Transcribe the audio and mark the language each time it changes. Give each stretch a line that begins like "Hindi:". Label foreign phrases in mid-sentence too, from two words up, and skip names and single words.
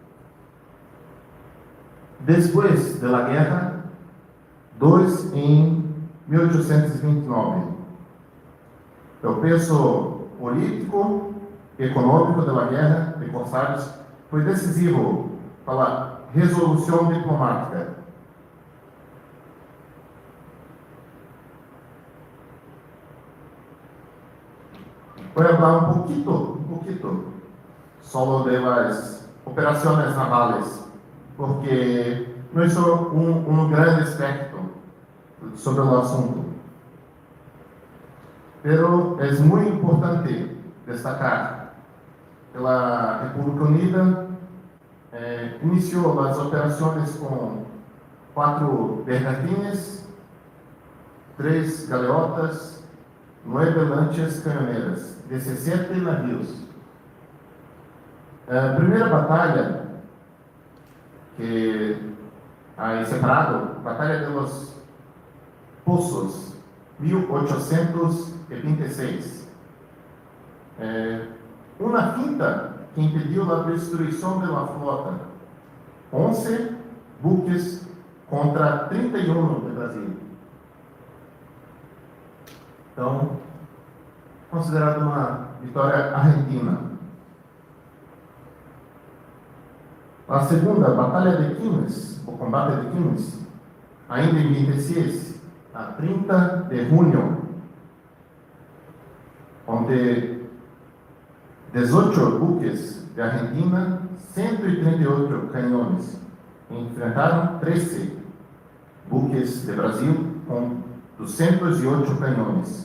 Portuguese: Depois da guerra, 2 em 1829. O peso político e econômico da guerra de corsários foi decisivo para a resolução diplomática.
Spanish: Voy a hablar un poquito, solo de las operaciones navales, porque no es un gran aspecto sobre el asunto. Pero es muy importante destacar que la República Unida inició las operaciones con 4 bergantines, 3 galeotas, 9 lanchas cañoneras, 17 navios.
Portuguese: A primeira batalha que hay separado, Batalha de los Pozos, 1826. Uma finta que impediu a destruição da flota. 11 buques contra 31 do Brasil. Então, considerado uma vitória argentina. A segunda, Batalha de Quilmes, o combate de Quilmes, ainda em 26, a 30 de junho, onde 18 buques de Argentina, 138 canhões, enfrentaram 13 buques de Brasil com 208 canhões.